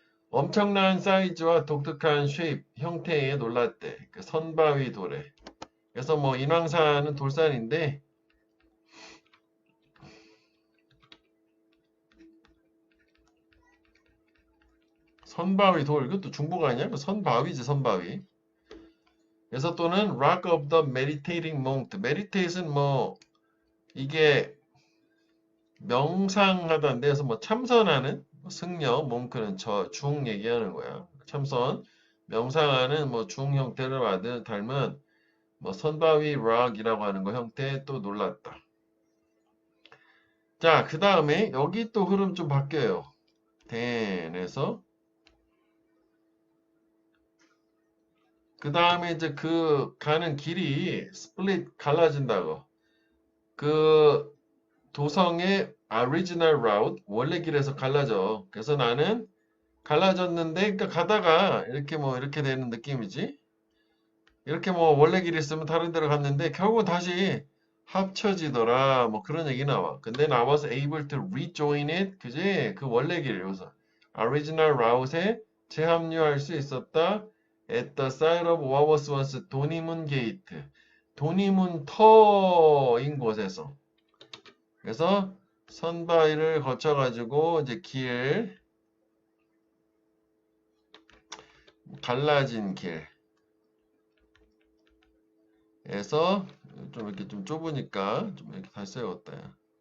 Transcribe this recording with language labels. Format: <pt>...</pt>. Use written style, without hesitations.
<ko>엄청난 사이즈와 독특한 쉐입, 형태에 놀랐대. 그 선바위 돌에. 그래서 뭐 인왕산은 돌산인데 선바위 돌 이것도 중복 아니야? 그 선바위지 선바위.</ko> <en>그래서 또는 Rock of the Meditating Monk.</en> <ko>Meditate은 뭐 이게 명상하다인데 그래서 뭐 참선하는 뭐 승려, 몽크는 저 중 얘기하는 거야. 참선, 명상하는 뭐 중 형태를 닮은 뭐 선바위 락이라고 하는 거 형태 또 놀랐다. 자, 그 다음에 여기 또 흐름 좀 바뀌어요. then에서 그 다음에 이제 그 가는 길이 스플릿 갈라진다고. 그 도성의</ko> <en>original route</en> <ko>원래 길에서 갈라져. 그래서 나는 갈라졌는데 그러니까 가다가 이렇게 뭐 이렇게 되는 느낌이지. 이렇게 뭐 원래 길 있으면 다른 데로 갔는데 결국 다시 합쳐지더라. 뭐 그런 얘기 나와. 근데</ko> <en>I was able to rejoin it.</en> <ko>그지? 그 원래 길 여기서</ko> <en>original route</en> <ko>에 재합류할 수 있었다.</ko> <en>At the site of what was once 도니문 게이트.</en> <ko>도니문 터인 곳에서. 그래서 선바위를 거쳐가지고 이제 길 갈라진 길에서 좀 이렇게 좀 좁으니까 좀 이렇게 다시 세웠다.</ko>